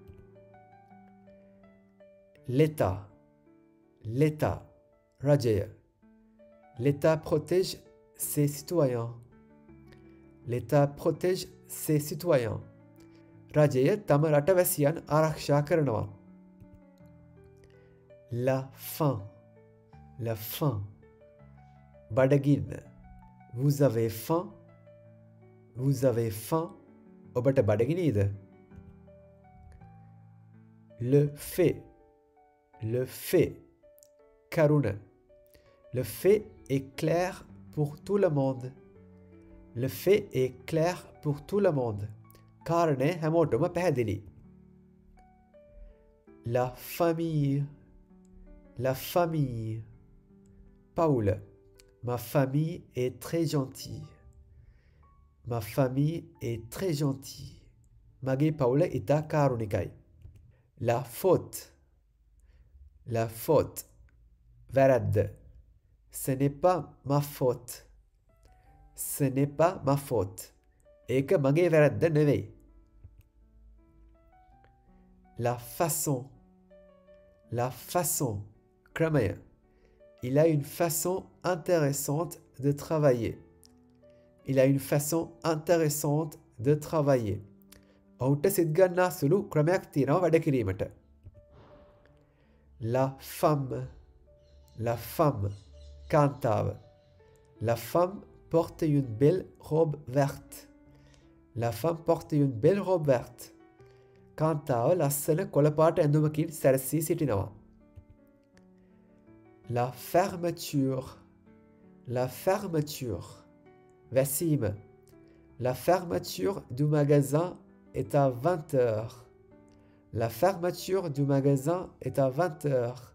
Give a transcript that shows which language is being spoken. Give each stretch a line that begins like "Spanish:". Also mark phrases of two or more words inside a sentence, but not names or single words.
French: L'État, රජය. L'État protège ses citoyens. L'État protège ses citoyens.
Sinhala: රජය තම රටවැසියන් ආරක්ෂා කරනවා.
French: La faim. බඩගින්න. Vous avez faim?
Sinhala: ඔබට බඩගිනීද?
French: Le fait, කරුණ. Le fait est clair pour tout le monde. Le fait est clair pour tout le monde.
Sinhala: කාරණය හැමෝටම පැහැදිලි.
French: La famille. Paul. Ma famille est très gentille. Ma famille est très gentille.
Sinhala: මගේ පවුල ඉතා කාරුණිකයි.
French: La faute.
Sinhala: වැරද්ද.
French: Ce n'est pas ma faute.
Sinhala: ඒක මගේ වැරද්ද නෙවෙයි.
French: La façon.
Sinhala: ක්‍රමය.
French: Il a une façon intéressante de travailler.
Sinhala: ඔහුට සිත්ගන්නා සුළු ක්‍රමයක් තියෙනවා වැඩ කිරීමට.
French: La femme.
Sinhala: කාන්තාව.
French: La femme porte une belle robe verte.
Sinhala: කාන්තාව ලස්සන කොළපාට ඇඳුමකින් සැරසී සිටිනවා.
French: La fermeture. වැසීම. La fermeture du magasin est à 20 heures. La fermeture du magasin est à 20 heures.